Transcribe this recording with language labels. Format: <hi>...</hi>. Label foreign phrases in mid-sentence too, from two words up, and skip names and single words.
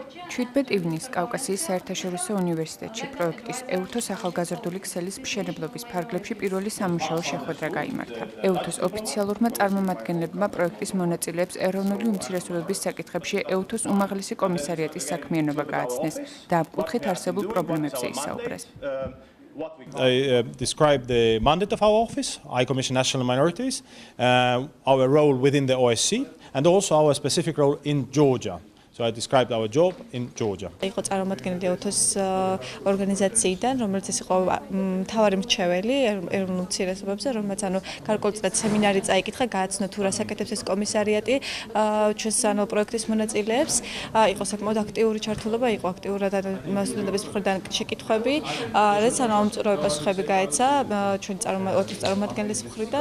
<ka>17 ივნისს კავკასიის საერთაშორისო უნივერსიტეტში პროექტის ეუთოს ახალგაზრდული ქსელის მშენებლობის ფარგლებში პირველი სამუშაო შეხვედრა გაიმართა. ეუთოს ოფიციალურმა წარმომადგენლებმა პროექტის მონაწილეებს ეროვნული უმცირესობების საკითხებში ეუთოს უმაღლესი კომისარიატის საქმიანობა გააცნეს და ამ კუთხით არსებულ პრობლემებზე ისაუბრეს.</ka> <en>I described the mandate of our office, High Commission National Minorities, our role within the OSCE, and also our specific role in Georgia. So I described our job in Georgia.</en> <ka>იყო წარმომადგენელი ეუთოს ორგანიზაციიდან, რომელიც იყო მთავარი მრჩეველი ეროვნულ უმცირესობებზე, რომელმაც გარკვეულწილად სემინარი წაიკითხა, გააცნო თუ რას აკეთებს ეს კომისარიატი ჩვენს პროექტის მონაწილეებს. იყო საკმაოდ აქტიური ჩართულობა, იყო აქტიურად სტუდენტების მხრიდან შეკითხვები, რაც ამწურავი პასუხები გაეცა ჩვენ წარმომადგენლის მხრიდან.</ka>